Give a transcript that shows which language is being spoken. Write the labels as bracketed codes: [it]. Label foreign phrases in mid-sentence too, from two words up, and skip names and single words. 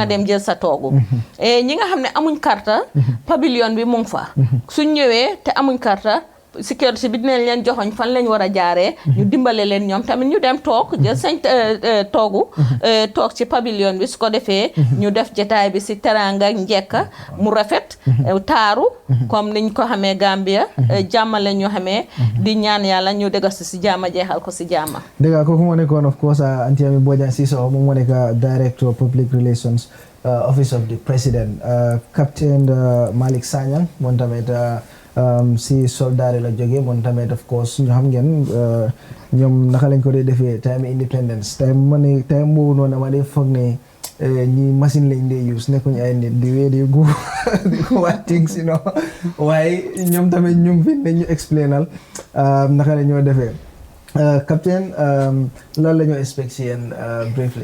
[wo] dem jël sa toogu ñi nga xam ne amuñ carte pavillon bi mu ngi fa suñ ñëwee te amuñ carte sécurité bi dinañ leen joxoñ fan lañ war a jaaree ñu dimbale leen ñoom tamit ñu dem toog jël sañ toogu toog ci pavillon bi su ko defee ñu def jotaay bi si teranga njekk mu rafet taaru comme niñ ko xamee Gambia jàmmale ñu xamee di ñaan yàlla ñu dëgg si jàmma jeexal ko si jàmma dëgg kooku moo nekkoon [en] of course [wo] Auntie Amie Bojang Sissoho moom moo nekk Director Public Relations Office of the President Captain Malick Sanyang moom tamit si soldat la jógee moom tamit [en] of course [wo] ñu xam ngeen ñoom naka lañ ko dee defee [en] time independence time [wo] boobu noonu dama dee foog ne ñi machine lañ dee use nekkuñu ay nit di wee di gu di ko watting si no waaye ñoom tamit ñu ngi fi ne ñu explainal naka la ñoo defee captain loolu la ñoo expect si yéen briefly.